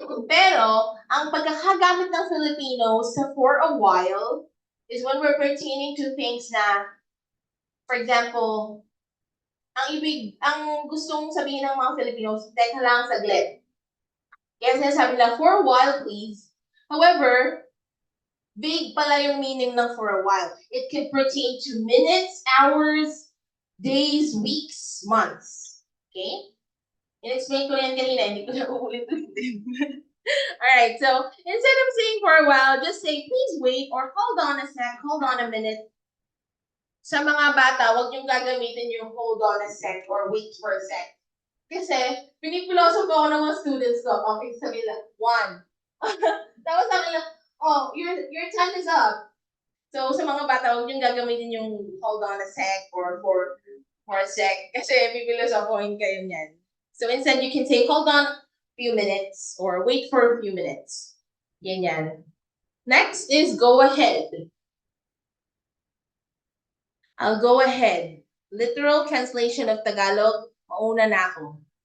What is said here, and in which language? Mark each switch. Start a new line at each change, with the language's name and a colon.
Filipino: Pero, ang pagkakagamit ng Filipinos sa for a while is
English: when we're pertaining to things
Filipino: na, for example, ang gustong sabihin ng mga Filipinos, teka lang saglit. Kaya sinasabi nila,
English: for a while, please.
Filipino: However, vague pala yung meaning ng for a while.
English: It can pertain to minutes, hours, days, weeks, months. Okay?
Filipino: In-explain ko yan kanina, hindi ko na uulit-ulitin.
English: Alright, so instead of saying for a while, just say, please wait, or hold on a sec, hold on a minute.
Filipino: Sa mga bata, huwag niyong gagamitin yung
English: hold on a sec or wait for a sec.
Filipino: Kasi, pinipiloso ko ako ng mga students ko. Okay, sabi lang, 1. Tapos sabi lang,
English: oh, your time is up.
Filipino: So, sa mga bata, huwag niyong gagamitin yung
English: hold on a sec or for a sec.
Filipino: Kasi, pipilosofohin kayo niyan.
English: So, instead, you can say, hold on a few minutes or wait for a few minutes. Yan. Next is go ahead. I'll go ahead. Literal translation of Tagalog,
Filipino: mauna na ako.